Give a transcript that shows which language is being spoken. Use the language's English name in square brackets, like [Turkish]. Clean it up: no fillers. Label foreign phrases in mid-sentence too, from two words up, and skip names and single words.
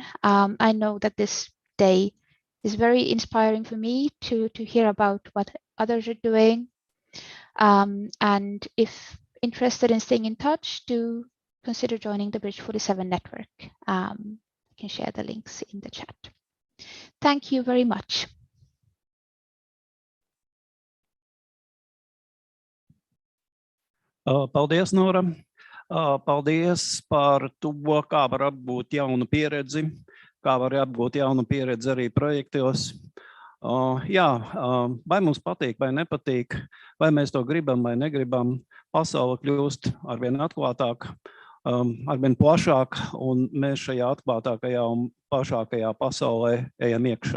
[English] I know that this day is very inspiring for me to hear about what others are doing. And if interested in staying in touch, do consider joining the Bridge 47 network. I can share the links in the chat. Thank you very much. [Latvian] Paldies, Nora. Paldies par to, kā var apgūt jaunu pieredzi, kā var apgūt jaunu pieredzi arī projektos. Vai mums patīk vai nepatīk, vai mēs to gribam vai negribam, pasaule kļūst arvien atklātāk, arvien plašāk, un mēs šajā atklātākajā un plašākajā pasaulē ejam iekšā.